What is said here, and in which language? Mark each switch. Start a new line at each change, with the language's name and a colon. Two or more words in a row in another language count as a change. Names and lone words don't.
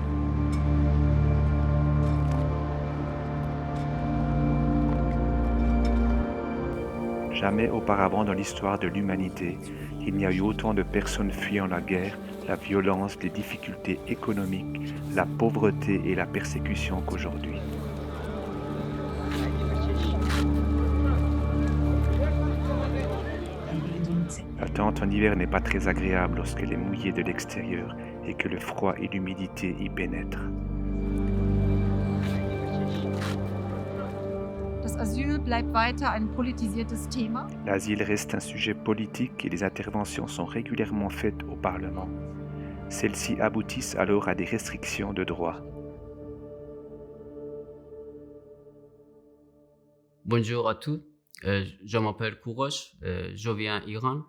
French: Jamais auparavant dans l'histoire de l'humanité, il n'y a eu autant de personnes fuyant la guerre, la violence, les difficultés économiques, la pauvreté et la persécution qu'aujourd'hui. La tente en hiver n'est pas très agréable lorsqu'elle est mouillée de l'extérieur et que le froid et l'humidité y pénètrent.
German: Das Asyl bleibt weiter ein politisiertes Thema.
French: L'asile reste un sujet politique et les interventions sont régulièrement faites au Parlement. Celles-ci aboutissent alors à des restrictions de droits. Bonjour à tous, je m'appelle Kourosh, je viens d'Iran.